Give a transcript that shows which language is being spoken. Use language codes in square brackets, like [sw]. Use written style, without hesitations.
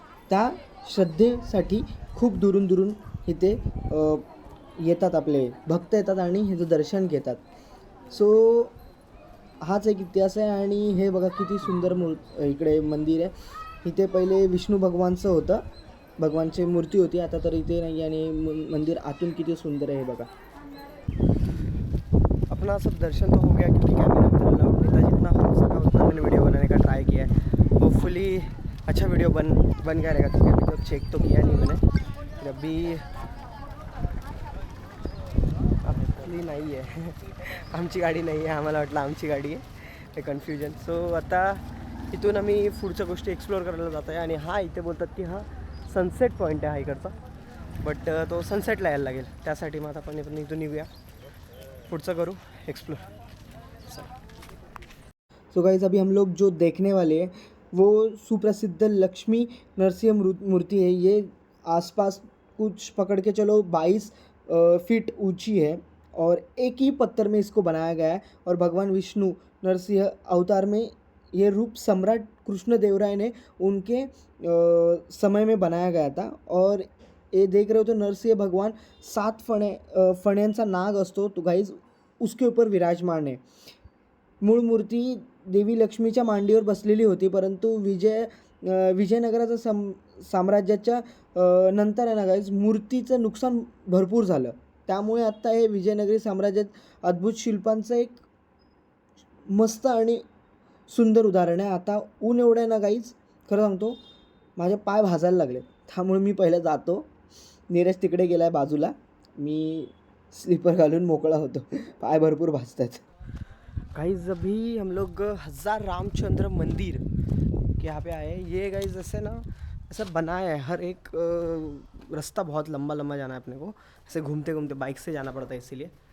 [mr] त्या श्रद्धेसाठी खूप दुरून इथे येतात, आपले भक्त येतात आणि ह्याचं दर्शन घेतात. सो हाच एक इतिहास आहे. आणि हे बघा किती सुंदर इकडे मंदिर आहे. इथे पहिले विष्णू भगवानचं होतं, भगवानची मूर्ती होती, आता तर इथे नाही. आणि मंदिर आतून किती सुंदर आहे हे बघा. [hi] अपना सब दर्शन तो हो गया, क्योंकि कैमरा अंदर अलाउड नहीं था. जितना हो सका उतना मैंने वीडियो बनाने का ट्राई किया है. होपफुली अच्छा वीडियो बन गया रहेगा, क्योंकि अभी तक चेक तो किया नहीं मैंने. [mr] अभी आपली नाही आहे आमची गाडी नाही आहे, आम्हाला वाटलं आमची गाडी आहे, हे कन्फ्युजन. सो आता इथून आम्ही पुढच्या गोष्टी एक्सप्लोर करायला जात आहे. आणि हा इथे बोलतात की हा सनसेट पॉईंट आहे हा इकडचा, बट तो सनसेटला यायला लागेल. त्यासाठी मग आता आपण इथून निघूया, पुढचं करू एक्सप्लोर. [hi] सो गाइस, अभी हम लोग जो देखने वाले हैं वो सुप्रसिद्ध लक्ष्मी नरसिंह मूर्ति है. ये आसपास कुछ पकड़ के चलो 22 फीट ऊंची है और एक ही पत्थर में इसको बनाया गया है. और भगवान विष्णु नरसिंह अवतार में ये रूप सम्राट कृष्णदेवराय ने उनके समय में बनाया गया था. और ये देख रहे हो तो नरसिंह भगवान [mr] 7 फण्यांचा नाग असतो तो गाईज, [hi] उसके ऊपर विराजमान आहे. [mr] मूळ मूर्ती देवी लक्ष्मीच्या मांडीवर बसलेली होती, परंतु विजयनगराच्या साम्राज्याच्या नंतर आहे ना गाईज, मूर्तीचं नुकसान भरपूर झालं. त्यामुळे आत्ता हे विजयनगरी साम्राज्यात अद्भुत शिल्पांचं एक मस्त आणि सुंदर उदाहरण आहे. आता ऊन एवढं आहे ना गाईज, खरं सांगतो माझे पाय भाजायला लागले. त्यामुळे मी पहिलं जातो, नीरज तिकडे गेला आहे बाजूला, मी स्लीपर घालून मोकळा होतो, पाय भरपूर भाजतात. [hi] गाइस अभी हम लोग हज़ार रामचंद्र मंदिर के यहाँ पे आए. ये गाइस ऐसे ना ऐसा बनाया है, हर एक रास्ता बहुत लंबा जाना है अपने को, ऐसे घूमते घूमते बाइक से जाना पड़ता है इसीलिए.